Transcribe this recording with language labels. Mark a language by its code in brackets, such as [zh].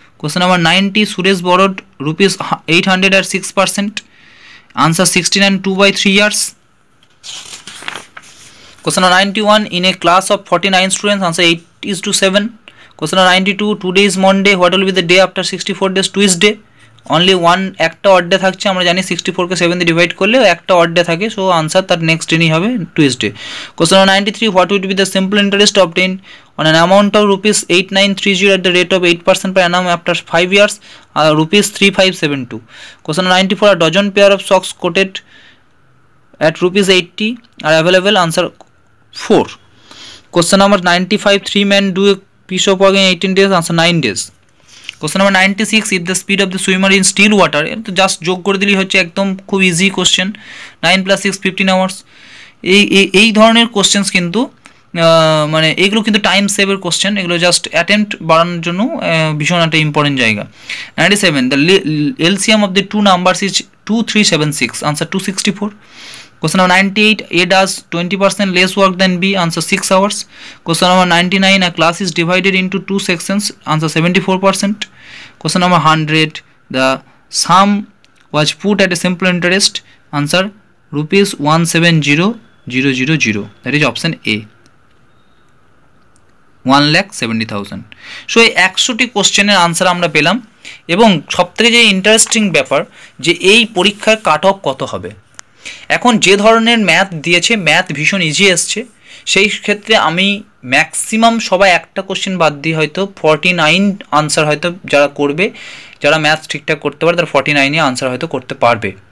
[en] Question number 90, Suresh borrowed ₹800 at 6%, answer 69, 2/3 years. Question number 91, in a class of 49 students, answer 8:7. Question number 92, today is Monday, what will be the day after 64 days? Tuesday, [bn] only একটা odd day থাকছে, আমরা জানি 64কে 7 দিয়ে divide করলে একটা odd day থাকে, so answer তার next দিনই হবে, Tuesday. [en] Question number 93, what would be the simple interest obtain on an amount of rupees 8930 at the rate of 8% per annum after 5 years, rupees 3572. Question 94, a dozen pair of socks quoted at rupees 80 are available, answer 4. Question number 95, 3 men do a piece of work in 18 days, answer 9 days. Question number 96, if the speed of the swimmer in still water, [bn] তো just যোগ করে দিলেই হচ্ছে, একদম খুব easy question. 9 + 6 15 hours. এই ধরনের questions কিন্তু মানে এগুলো কিন্তু টাইম সেভের কোশ্চেন, এগুলো জাস্ট অ্যাটেম্প্ট বাড়ানোর জন্য ভীষণ একটা ইম্পর্টেন্ট জায়গা। [en] 97, the LCM of the two numbers is 2376, answer 264. Question number 98, A does 20% less work than B, answer 6 hours. Question number 99, a class is divided into 2 sections, answer 74%. Question number 100, the sum was put at a simple interest, answer rupees 170,000, that is option A, 1,70,000. [bn] So এই 100টি কোশ্চেনের answer আমরা পেলাম, এবং সবথেকে যে interesting ব্যাপার যে এই পরীক্ষার কাট অফ কত হবে। এখন যে ধরনের ম্যাথ দিয়েছে, ম্যাথ ভীষণ ইজি এসছে, সেই ক্ষেত্রে আমি ম্যাক্সিমাম সবাই একটা কোশ্চেন বাদ দিয়ে হয়তো 49 আনসার হয়তো যারা করবে, যারা ম্যাথ ঠিকঠাক করতে পারে তারা 49-এ আনসার হয়তো করতে পারবে।